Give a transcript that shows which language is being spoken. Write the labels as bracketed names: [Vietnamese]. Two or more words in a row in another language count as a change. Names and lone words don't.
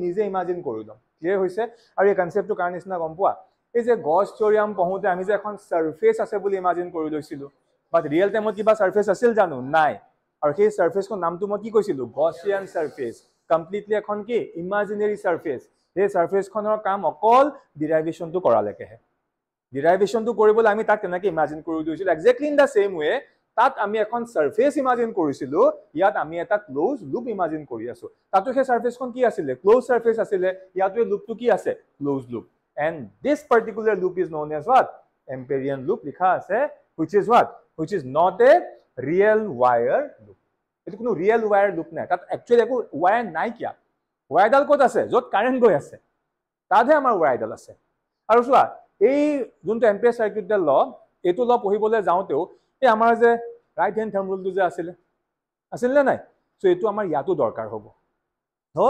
[Assamese] নিজে ইমাজিন কৰি লম ক্লিয়াৰ হৈছে আৰু এই কনসেপ্টটো কাৰণ নিচিনা গম পোৱা এই যে গছ থিওৰিয়াম পঢ়োতে আমি যে এখন সাৰফেস আছে বুলি ইমাজিন কৰি লৈছিলো বাট [English] real time [Assamese] কিবা সাৰফেস আছিল জানো নাই আৰু সেই সাৰফেসৰ নামটো মই কি কৈছিলো গছিয়ান সাৰফেস কমপ্লিটলি এখন কি ইমাজিনাৰি সাৰফেস এই সাৰফেসখনৰ কাম অকল ডিৰাইভেশনটো কৰালেকেহে ডিৰাইভেশনটো কৰিবলৈ আমি তাক তেনেকৈ ইমাজিন কৰি দিছিলো [English] exactly in the same way [Assamese] তাত আমি এখন সাৰফেস ইমাজিন কৰিছিলো ইয়াত আমি এটা ক্লোজ লুপ ইমাজিন কৰি আছো তাতো সেই সাৰফেসখন কি আছিল [English] close surface [Assamese] আছিল ইয়াতো লুপটো কি আছে [English] close loop and this particular loop is known as what amperian loop [Assamese] লিখা আছে [English] which is what which is not a real wire loop [Assamese] এইটো কোনো [English] real wire loop [Assamese] নাই, তাত একচুৱেলি একো ৱায়াৰ নাই কিয়া, ৱায়াৰডাল ক'ত আছে, য'ত কাৰেণ্ট গৈ আছে তাতহে আমাৰ ৱায়াৰডাল আছে। আৰু চোৱা এই যোনটো এম্পিয়াৰ চাৰ্কিউটৰ ল, এইটো ল পঢ়িবলৈ যাওঁতেও এই আমাৰ যে [English] right hand thumb rule [Assamese] যে আছিল নে নাই, চ' এইটো আমাৰ ইয়াতো দৰকাৰ হ'ব হ'ল।